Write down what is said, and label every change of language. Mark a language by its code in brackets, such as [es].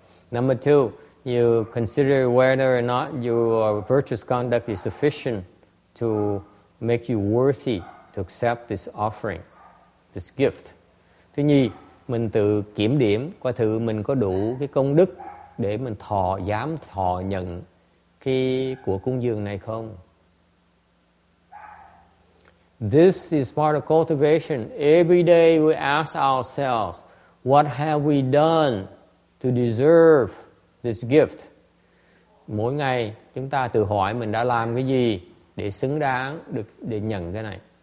[en] Number two, you consider whether or not your virtuous conduct is sufficient to make you worthy to accept this offering, this gift. [vi] Thứ nhì, mình tự kiểm điểm coi thử mình có đủ cái công đức để mình dám thọ nhận cái của cúng dường này không. [en] This is part of cultivation. Every day we ask ourselves, what have we done to deserve this gift? [vi] Mỗi ngày chúng ta tự hỏi mình đã làm cái gì để xứng đáng để nhận cái này.